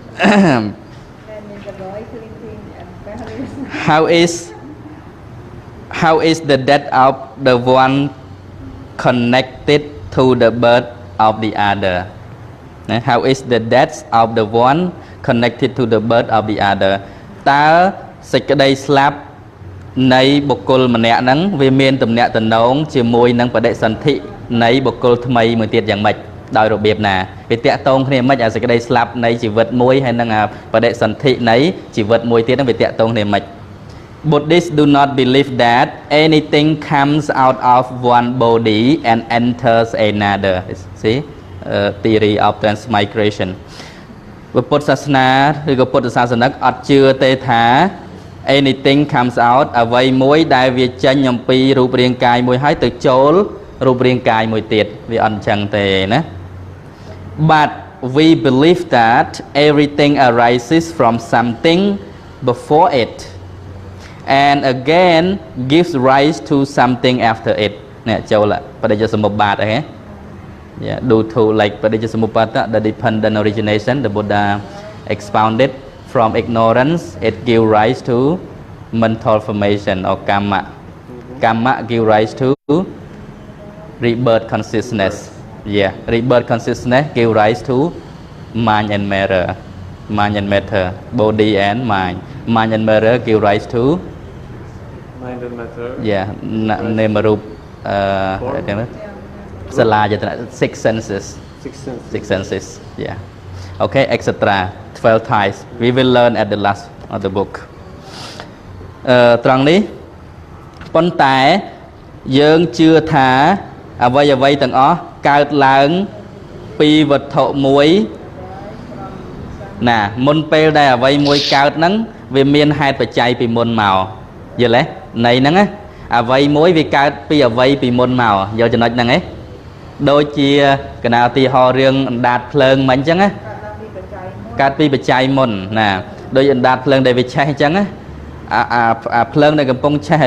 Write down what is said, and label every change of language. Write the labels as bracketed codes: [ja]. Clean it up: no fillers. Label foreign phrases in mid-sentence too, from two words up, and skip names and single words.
[en] How is the death of the one connected to the birth of the other? How is the death of the one connected to the birth of the other? [km] តើសេចក្តីស្លាប់នៃបុគ្គលម្នាក់ហ្នឹងវាមានទំនាក់ទំនងជាមួយនឹងបដិសន្ធិនៃបុគ្គលថ្មីមួយទៀតយ៉ាងម៉េចដោយរបៀបណាវាតាក់ទងគ្នាមិនអាសេចក្តីស្លាប់នៃជីវិតមួយហើយនឹងបដិសន្ធិនៃជីវិតមួយទៀតហ្នឹងវាតាក់ទងគ្នាមិន [en] Buddhists do not believe that anything comes out of one body and enters another. See, theory of transmigration. [km] ពុទ្ធសាសនាឬក៏ពុទ្ធសាសនិកអត់ជឿទេថា [en] anything comes out [km] អ្វីមួយដែលវាចេញ អំពីរូបរាងកាយមួយហើយទៅចូលរូបរាងកាយមួយទៀតវា អត់អញ្ចឹងទេណា [en] But we believe that everything arises from something before it and again gives rise to something after it [km] នេះចូលបដិសមុប្បាតហ្នឹង [en] Yeah, due to like Padijjasamuppada, the dependent origination, the Buddha expounded from ignorance, it gives rise to mental formation or karma. Karma gives rise to rebirth consciousness. Yeah, rebirth consciousness gives rise to mind and matter. Mind and matter, body and mind. Mind and matter give rise to mind and matter. Yeah, name-rup six senses. Six senses. Yeah. Okay, etc. 12 types. We will learn at the last of the book. [km] ត្រង់នេះប៉ុន្តែយើងជឿថាអ្វីទាំងអស់កើតឡើងពីវត្ថុមួយណាមុនពេល ដែលអ្វីមួយកើតហ្នឹងវាមានហេតុបច្ច័យពីមុនមកយល់ទេនៃហ្នឹងណាអ្វីមួយវាកើតពីអ្វីពីមុនមកយកចំណុចហ្នឹងឯងដូចជាកណាទីហោរឿងអណ្ដាតភ្លើងមិនអញ្ចឹងណាកើតពីបច្ច័យមុនណាដូចអណ្ដាតភ្លើងដែលវាឆេះអញ្ចឹងណាអាភ្លើងដែលកំពុងឆេះឥ